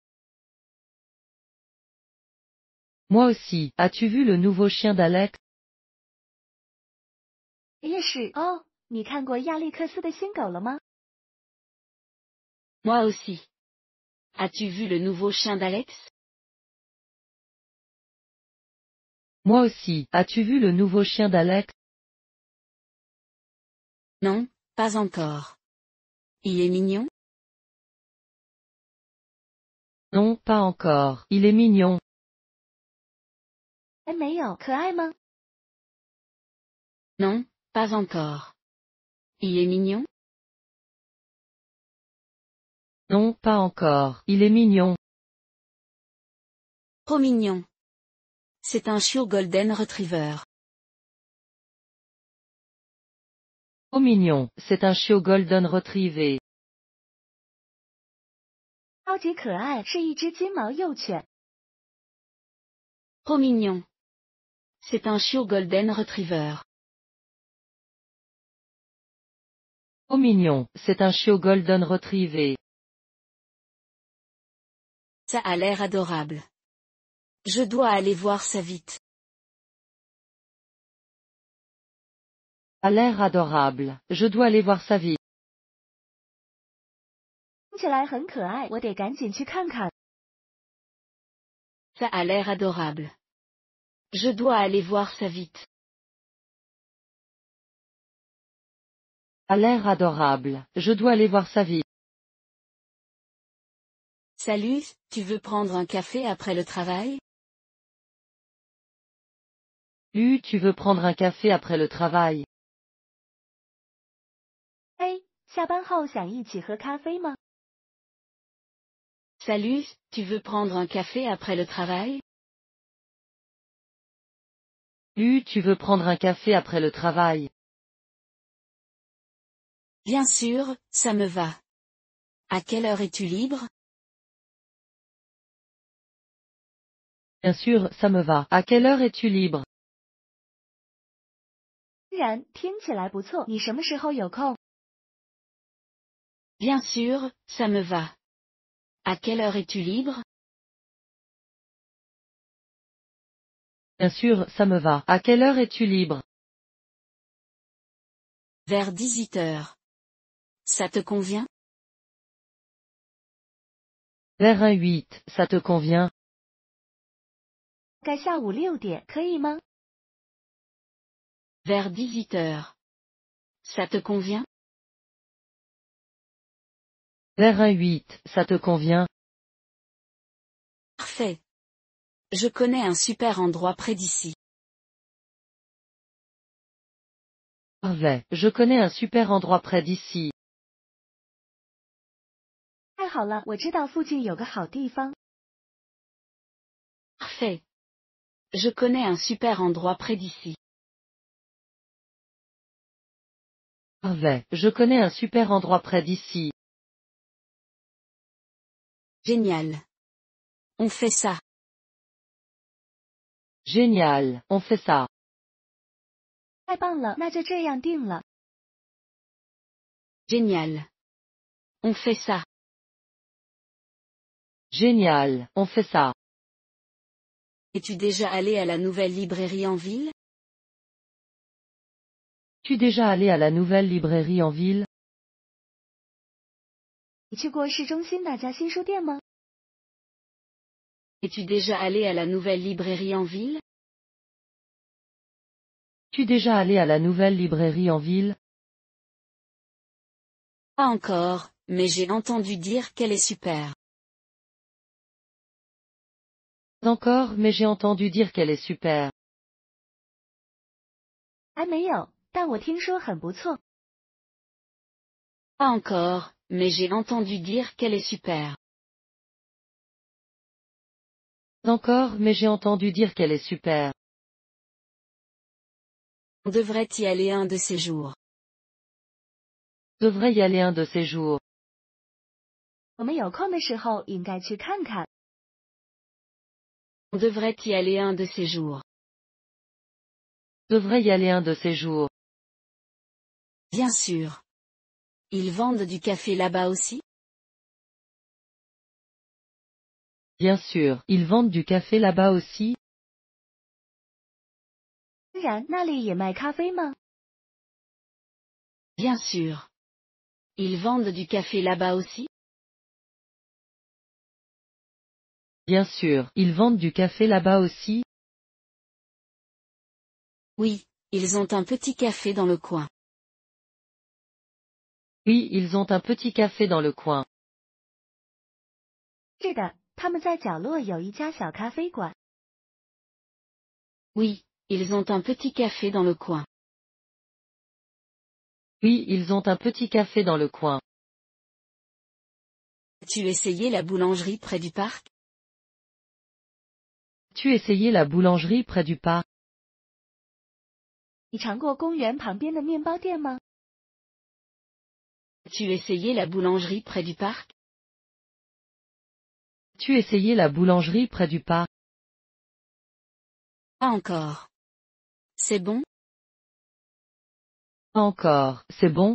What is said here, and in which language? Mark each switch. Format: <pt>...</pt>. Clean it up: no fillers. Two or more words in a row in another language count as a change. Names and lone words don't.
<fr>Moi aussi, as-tu vu le nouveau chien d'Alex?</fr> <zh>也是哦，你看过亚历克斯的新狗了吗？</zh> <fr>Moi aussi. As-tu vu le nouveau chien d'Alex? Moi aussi, as-tu vu le nouveau chien d'Alex? Non, pas encore. Il est mignon? Non, pas encore, il est mignon.</fr> <zh>还没有，可爱吗？</zh> <fr>Non, pas encore. Il est mignon? Non, pas encore, il est mignon. Trop mignon. C'est un chiot</fr> <en>golden retriever.</en> <fr>Oh mignon, c'est un chiot</fr> <en>golden retriever.</en> <zh>超级可爱，是一只金毛幼犬。</zh> <fr>Trop mignon. C'est un chiot</fr> <en>golden retriever.</en> <fr>Oh mignon, c'est un chiot</fr> <en>golden retriever.</en> <fr>Ça a l'air adorable. Je dois aller voir ça vite. A l'air adorable, je dois aller voir ça vite.</fr> <zh>听起来很可爱，我得赶紧去看看。</zh> <fr>Ça a l'air adorable. Je dois aller voir ça vite. A l'air adorable, je dois aller voir ça vite. Salut, tu veux prendre un café après le travail? Tu veux prendre un café après le travail?</fr> <zh>哎，下班后想一起喝咖啡吗？</zh> <fr>Salut, tu veux prendre un café après le travail? Tu veux prendre un café après le travail? Bien sûr, ça me va. À quelle heure es-tu libre? Bien sûr, ça me va. À quelle heure es-tu libre?</fr> <zh>当然，听起来不错。你什么时候有空？</zh> <fr>Bien sûr, ça me va. À quelle heure es-tu libre? Bien sûr, ça me va. À quelle heure es-tu libre? Vers 18 heures. Ça te convient? Vers un 8, ça te convient?</fr> <zh>该下午6点，可以吗？</zh> <fr>Vers 18 heures. Ça te convient? Vers un 8, ça te convient? Parfait. Je connais un super endroit près d'ici. Parfait, je connais un super endroit près d'ici.</fr> <zh>太好了，我知道附近有个好地方。</zh> <fr>Parfait. Je connais un super endroit près d'ici. Parfait, je connais un super endroit près d'ici. Génial. On fait ça. Génial, on fait ça.</fr> <zh>太棒了，那就这样定了。</zh> <fr>Génial. On fait ça. Génial, on fait ça. Es-tu déjà allé à la nouvelle librairie en ville? Tu es déjà allé à la nouvelle librairie en ville?</fr> <zh>你去过市中心那家新书店吗？</zh> <fr>Es-tu déjà allé à la nouvelle librairie en ville? Tu es déjà allé à la nouvelle librairie en ville? Pas encore, mais j'ai entendu dire qu'elle est super. Encore, mais j'ai entendu dire qu'elle est super.</fr> <zh>还没有，但我听说很不错。</zh> <fr>Pas encore, mais j'ai entendu dire qu'elle est super. Encore, mais j'ai entendu dire qu'elle est super. On devrait y aller un de ces jours. Devrait y aller un de ces jours.</fr> <zh>我们有空的时候应该去看看。</zh> <fr>On devrait y aller un de ces jours. Devrait y aller un de ces jours. Bien sûr. Ils vendent du café là-bas aussi? Bien sûr, ils vendent du café là-bas aussi?</fr> <zh>当然，那里也卖咖啡吗？</zh> <fr>Bien sûr. Ils vendent du café là-bas aussi? Bien sûr, ils vendent du café là-bas aussi? Oui, ils ont un petit café dans le coin. Oui, ils ont un petit café dans le coin.</fr> <zh>是的，他们在角落有一家小咖啡馆。</zh> <fr>Oui, ils ont un petit café dans le coin. Oui, ils ont un petit café dans le coin. As-tu essayé la boulangerie près du parc? Tu essayé la boulangerie près du parc?</fr> <zh>你尝过公园旁边的面包店吗？</zh> <fr>As-tu essayé la boulangerie près du parc? Tu essayé la boulangerie près du parc? Pas encore. C'est bon? Pas encore, c'est bon?</fr>